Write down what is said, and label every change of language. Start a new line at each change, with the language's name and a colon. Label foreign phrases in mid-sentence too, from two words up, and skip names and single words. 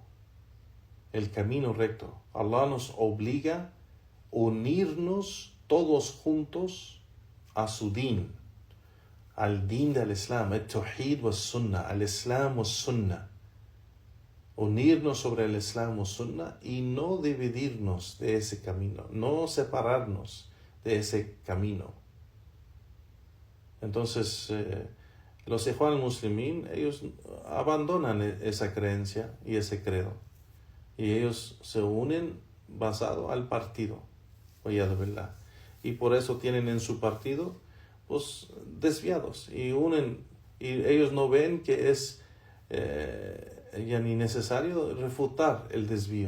Spanish: El camino recto. Allah nos obliga a unirnos todos juntos a su din, al din del Islam, el
Arabic: توحيد وسنة,
Spanish: al
Arabic: إسلام وسنة.
Spanish: Unirnos sobre el
Arabic: إسلام وسنة
Spanish: y no dividirnos de ese camino, no separarnos de ese camino. Entonces, los Ikhwan al-Muslimin, ellos abandonan esa creencia y ese credo. Y ellos se unen basado al partido. Y por eso tienen en su partido pues desviados. Y ellos no ven que es ya ni necesario refutar el desvío.